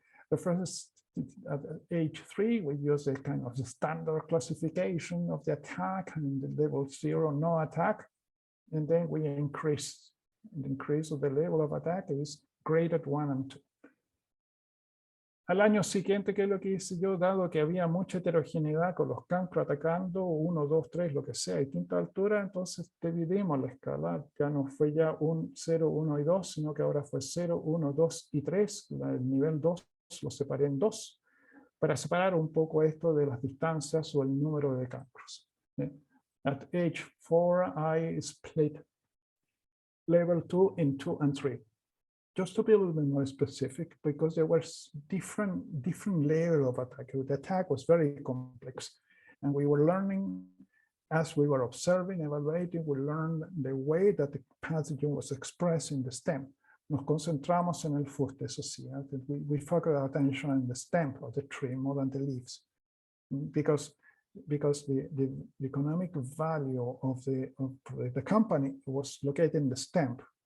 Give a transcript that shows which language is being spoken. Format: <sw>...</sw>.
<en>The first, at age 3, we use a kind of the standard classification of the attack, and the level 0, no attack, and then we increase. The increase of the level of attack is graded 1 and 2.</en> <es>Al año siguiente, ¿qué es lo que hice yo? Dado que había mucha heterogeneidad con los cancros atacando 1, 2, 3, lo que sea, a distinta altura, entonces dividimos la escala. Ya no fue ya un 0, 1 y 2, sino que ahora fue 0, 1, 2 y 3. El nivel 2 lo separé en 2, para separar un poco esto de las distancias o el número de cancros.</es> <en>At age 4, I split level 2 in 2 and 3. Just to be a little bit more specific, because there was different level of attack. The attack was very complex, and we were learning as we were observing, evaluating. We learned the way that the pathogen was expressed in the stem.</en> <es>Nos concentramos en el fuste, eso sí.</es> <en>We focus our attention on the stem of the tree more than the leaves, because the economic value of the company was located in the stem.</en>